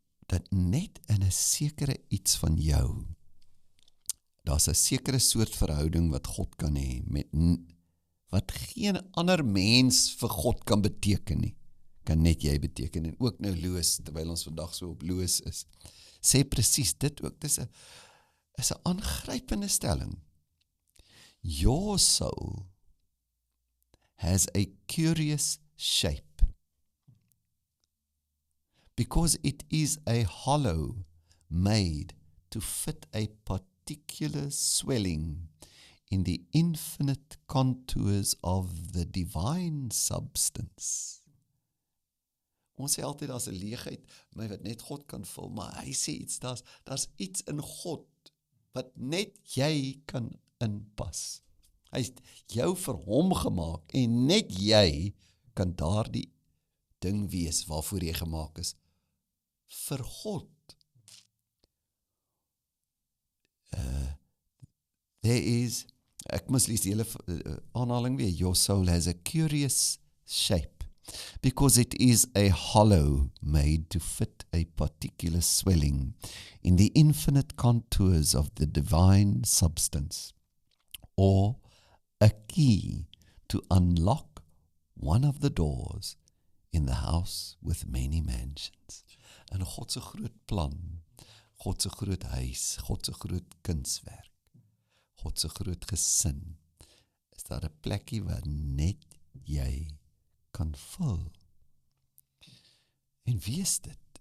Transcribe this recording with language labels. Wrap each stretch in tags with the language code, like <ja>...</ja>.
<af>Dat net in 'n sekere iets van jou, daar's 'n sekere soort verhouding wat God kan hê, wat geen ander mens vir God kan beteken nie, kan net jy beteken. En ook nou Loos, terwyl ons vandag so op Loos is, sê presies dit ook, dis 'n aangrypende stelling.</af> <en>Your soul has a curious shape, because it is a hollow made to fit a particular swelling in the infinite contours of the divine substance.</en> <af>Ons sê altyd daar's 'n leegheid, maar wat net God kan vul, maar hy sê iets, daar's iets in God wat net jy kan inpas. Hy het jou vir hom gemaak en net jy kan daardie ding wees waarvoor jy gemaak is vir God.</af> <en>There is,</en> <af>ek moes lees die hele aanhaling weer,</af> <en>your soul has a curious shape, because it is a hollow made to fit a particular swelling in the infinite contours of the divine substance, or a key to unlock one of the doors in the house with many mansions.</en> <af>En God se groot plan, God se groot huis, God se groot kunswerk, God se groot gesin, is daar 'n plekkie waar net jy kan vul. En wees dit.</af>